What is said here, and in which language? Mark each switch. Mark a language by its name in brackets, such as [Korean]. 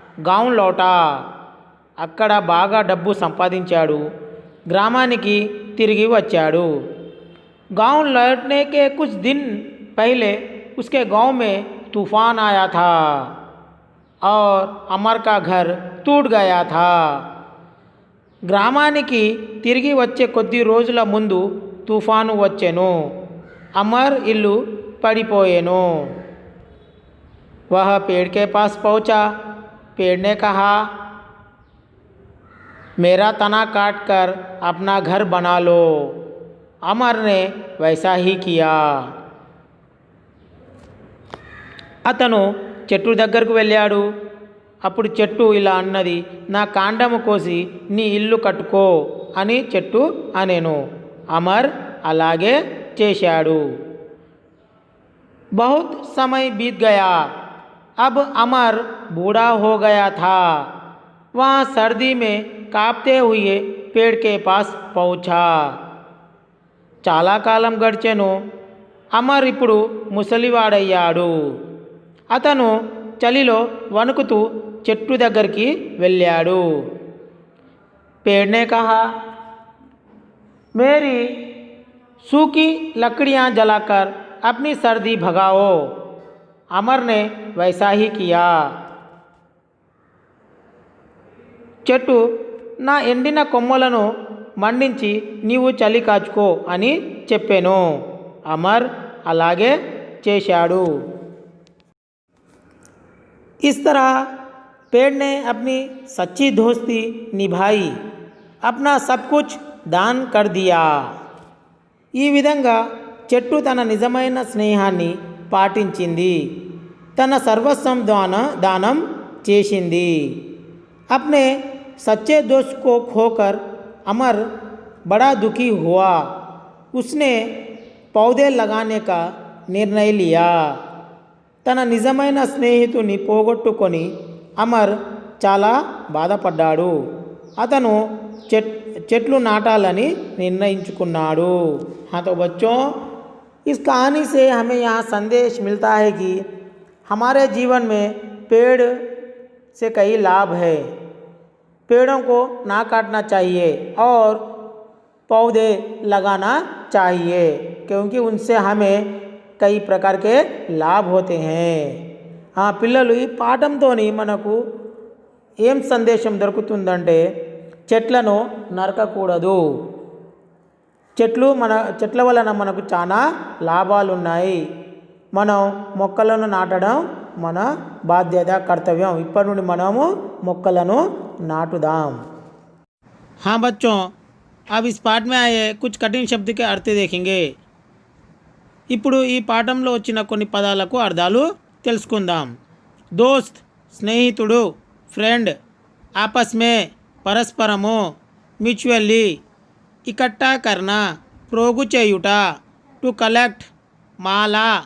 [Hindi] గావ్ లౌటా. [Telugu] అక్కడ బాగా డబ్బు సంపాదించాడు. గ్రామానికి తిరిగి వచ్చాడు. [Hindi] गांव लौटने के कुछ दिन पहले उसके गांव में तूफान आया था और अमर का घर टूट गया था. [Telugu] గ్రామానికి తిరిగి వచ్చే కొద్ది రోజుల ముందు తుఫాను వచ్చెను. అమర్ ఇల్లు పడిపోయెను. [Hindi] वह पेड़ के पास पहुंचा. पेड़ ने कहा मेरा तना काट कर अपना घर बना लो. अमर ने वैसा ही किया. [Telugu] అతను చెట్టు దగ్గరకు వెళ్ళాడు. అప్పుడు చెట్టు ఇలా అన్నది, నా కాండము కోసి నీ ఇల్లు కట్టుకో అని చెట్టు అనేను. అమర్ అలాగే చేశాడు. [Hindi] बहुत समय बीत गया. अब अमर बूढ़ा हो गया था. वहाँ सर्दी में कांपते हुए पेड़ के पास पहुँचा. [Telugu] చాలా కాలం గడిచెను. అమర్ ఇప్పుడు ముసలివాడయ్యాడు. అతను చలిలో వణుకుతూ చెట్టు దగ్గరికి వెళ్ళాడు. [Hindi] पेड़ ने कहा मेरी सूखी लकड़ियाँ जलाकर अपनी सर्दी भगाओ. अमर ने वैसा ही किया. [Telugu] చెట్టు నా ఎండిన కొమ్మలను మండించి నీవు చలి కాచుకో అని చెప్పాను. అమర్ అలాగే చేశాడు. [Hindi] इस तरह पेड़ ने अपनी सच्ची दोस्ती निभाई. अपना सब कुछ दान कर दिया. [Telugu] ఈ విధంగా చెట్టు తన నిజమైన స్నేహాన్ని పాటించింది. తన సర్వస్వం దానం చేసింది. [Hindi] अपने सच्चे दोस्त को खोकर अमर बड़ा दुखी हुआ. उसने पौधे लगाने का निर्णय लिया. [Telugu] తన నిజమైన స్నేహితుని పోగొట్టుకొని అమర్ చాలా బాధపడ్డాడు. అతను చెట్లు నాటాలని నిర్ణయించుకున్నాడు. [Hindi] हाँ तो बच्चों, इस कहानी से हमें यहाँ संदेश मिलता है कि हमारे जीवन में पेड़ से कई लाभ है. पेड़ों को ना काटना चाहिए और पौधे लगाना चाहिए, क्योंकि उनसे हमें कई प्रकार के लाभ होते हैं. [Telugu] పిల్లలు ఈ పాఠంతోని మనకు ఏం సందేశం దొరుకుతుందంటే చెట్లను నరకకూడదు. చెట్ల వలన మనకు చాలా లాభాలు ఉన్నాయి. మనం మొక్కలను నాటడం మన బాధ్యత కర్తవ్యం ఇప్పటి నుండి మనము మొక్కలను నాటుదాం. हाँ बच्चों, अब इस पाठ में आए कुछ कठिन शब्द के अर्थ देखेंगे. ఇప్పుడు ఈ పాఠంలో వచ్చిన కొన్ని పదాలకు అర్థాలు తెలుసుకుందాం. దోస్త్ స్నేహితుడు, ఫ్రెండ్, [Hindi] ఆపస్ మే [Telugu] పరస్పరము, మ్యూచువల్లీ ఇకట్టా కర్నా, ప్రోగు చేయుట, టు కలెక్ట్ మాల,